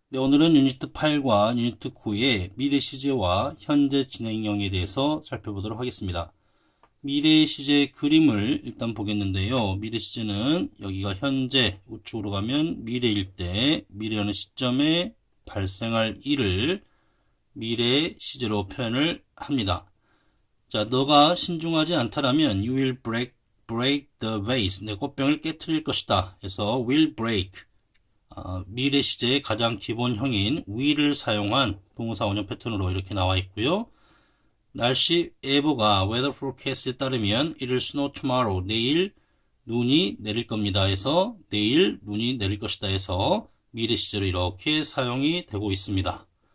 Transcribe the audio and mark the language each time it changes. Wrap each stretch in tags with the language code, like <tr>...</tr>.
<ko>네, 오늘은 유니트 8과 유니트 9의 미래 시제와 현재 진행형에 대해서 살펴보도록 하겠습니다. 미래 시제 그림을 일단 보겠는데요. 미래 시제는 여기가 현재, 우측으로 가면 미래일 때, 미래라는 시점에 발생할 일을 미래 시제로 표현을 합니다. 자, 너가 신중하지 않다라면</ko> <en>you will break the vase.</en> <ko>내 꽃병을 깨트릴 것이다. 그래서 will break. 미래 시제의 가장 기본형인 will을 사용한 동사 원형 패턴으로 이렇게 나와 있고요. 날씨 예보가 weather forecast에 따르면</ko> <en>it will snow tomorrow.</en> <ko>내일 눈이 내릴 겁니다. 해서 내일 눈이 내릴 것이다 해서 미래 시제로 이렇게 사용이 되고 있습니다.</ko>